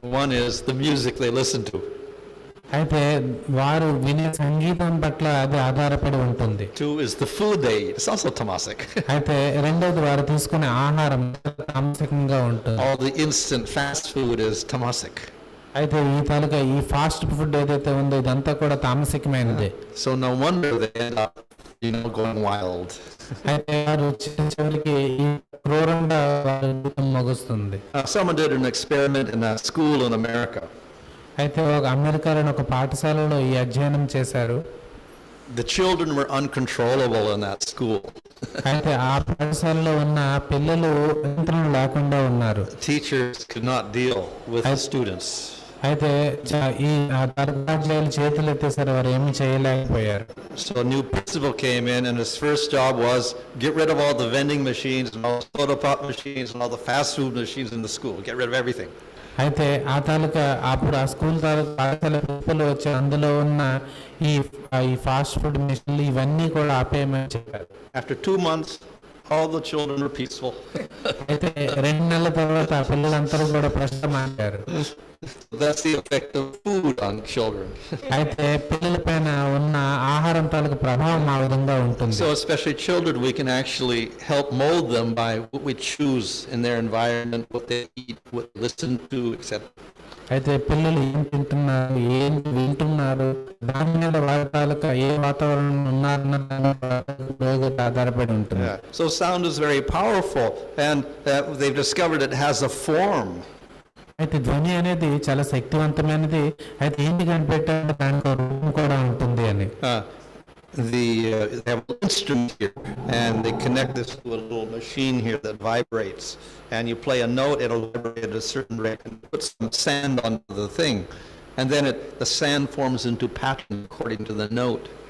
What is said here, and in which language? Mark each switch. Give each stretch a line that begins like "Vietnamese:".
English: One is the music they listen to.
Telugu: అయితే వారు వినే సంగీతం పట్ల అది ఆధారపడి ఉంటుంది.
English: 2 is the food they eat. It's also tamasic.
Telugu: అయితే రెండోది వారు తీసుకునే ఆహారం తామసికంగా ఉంటుంది.
English: All the instant fast food is tamasic.
Telugu: అయితే ఈ తాలూకా ఈ ఫాస్ట్ ఫుడ్ ఏదైతే ఉందో ఇదంతా కూడా తామసికమైనదే.
English: So no wonder they end up, going wild.
Telugu: అయితే వారు చివరికి ఈ క్రూరంగా వారి జీవితం ముగుస్తుంది.
English: Someone did an experiment in a school in America.
Telugu: అయితే ఒక అమెరికాలోని ఒక పాఠశాలలో ఈ అధ్యయనం చేశారు.
English: The children were uncontrollable in that school.
Telugu: అయితే ఆ పాఠశాలలో ఉన్న పిల్లలు నియంత్రణ లేకుండా ఉన్నారు.
English: Teachers could not deal with the students.
Telugu: అయితే ఈ ఉపాధ్యాయులు చేతులు ఎత్తేసారు, వారు ఏమీ చేయలేకపోయారు.
English: So a new principal came in and his first job was get rid of all the vending machines and all the soda pop machines and all the fast food machines in the school. Get rid of everything.
Telugu: అయితే ఆ తాలూకా అప్పుడు ఆ school తాలూకా పాఠశాల principal వచ్చి అందులో ఉన్న ఈ ఈ ఫాస్ట్ ఫుడ్ మిషన్లు ఇవన్నీ కూడా ఆపేయమని చెప్పారు.
English: After 2 months, all the children were peaceful.
Telugu: అయితే 2 నెలల తర్వాత ఆ పిల్లలందరూ కూడా ప్రశ్న మాట్లాడారు.
English: That's the effect of food on children.
Telugu: అయితే పిల్లల పైన ఉన్న ఆహారం తాలూకు ప్రభావం ఆ విధంగా ఉంటుంది.
English: So especially children, we can actually help mold them by what we choose in their environment, what they eat, what they listen to, etc.
Telugu: అయితే పిల్లలు ఏం తింటున్నారు, ఏం వింటున్నారు, దాని మీద వారి తాలూకా ఏ వాతావరణం ఉన్నారన్న దాని మీద ఆధారపడి ఉంటుంది.
English: So sound is very powerful, and they've discovered it has a form.
Telugu: అయితే ధ్వని అనేది చాలా శక్తివంతమైనది. అయితే ఏంటి కనిపెట్టాలంటే దానికి ఒక రూపం కూడా ఉంటుంది అని.
English: They have an instrument here, and they connect this to a little machine here that vibrates, and you play a note, it'll vibrate at a certain rate, and put some sand onto the thing, and then the sand forms into pattern according to the note.